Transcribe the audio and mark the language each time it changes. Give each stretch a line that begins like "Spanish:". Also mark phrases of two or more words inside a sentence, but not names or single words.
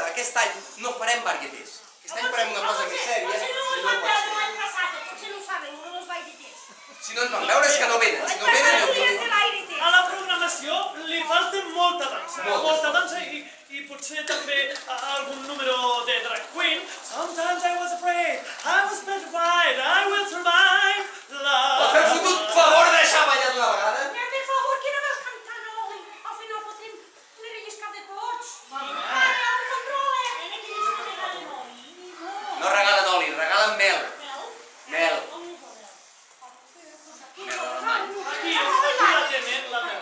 Catalan: Aquest any no farem varietés. Aquest any farem una cosa més sèria. Potser no us van veure l'any passat, potser no ho saben, no us vaig dir. Si no ens van veure és que no venen. Si no venen, A la programació li falta molta dansa i potser també algun número de
English: drag queen. Sometimes I was afraid, I was petrified, I will survive love.
Catalan: Fem fotut favor de deixar ballar d'una vegada? Per favor, que no veus cantant oli? Al final fotrem una relliscada de tots. No regalen oli, regalen mel. Mel. Aquí la tenen, la mel.